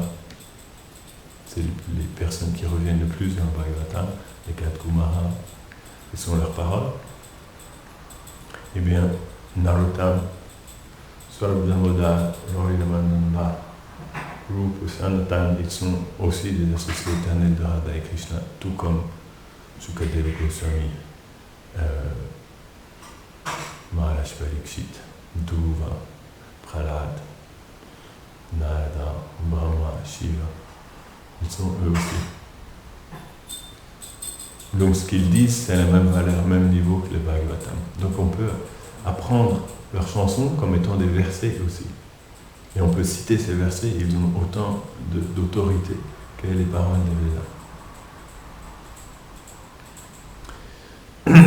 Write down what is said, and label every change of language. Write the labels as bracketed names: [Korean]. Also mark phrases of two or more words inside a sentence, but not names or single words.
[French] C'est les personnes qui reviennent le plus dans le Bhagavatam, les 4 Kumaras, ce sont leurs paroles. Eh bien, Narottam, Swarabdhamodar, Loridamananda, Rupa, Sanatana, ils sont aussi des associés éternels de Radha et Krishna, tout comme Sukadeva Goswami, Maharaj Parikshit, Dhruva, Prahlad, Narada, Brahma, Shiva, ils sont eux aussi. Donc ce qu'ils disent, c'est la même valeur, même niveau que le Bhagavatam. Donc on peut apprendre leurs chansons comme étant des versets aussi. Et on peut citer ces versets, ils ont autant d'autorité que les paroles des Védas.